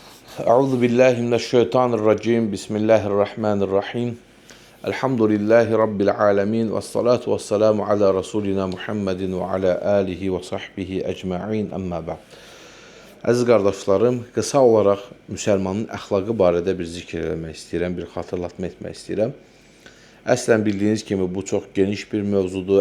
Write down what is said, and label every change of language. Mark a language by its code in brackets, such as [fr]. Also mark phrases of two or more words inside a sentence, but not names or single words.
[ar] أعوذ بالله من الشيطان الرجيم. بسم الله الرحمن الرحيم. الحمد لله رب العالمين والصلاة والسلام على رسولنا محمد وعلى آله وصحبه أجمعين. أما بعد. [az] Əziz qardaşlarım, qısa olaraq müsəlmanın əxlaqı barədə bir zikr etmək istəyirəm, bir xatırlatma etmək istəyirəm. Əslən bildiyiniz kimi bu çox geniş bir mövzudur.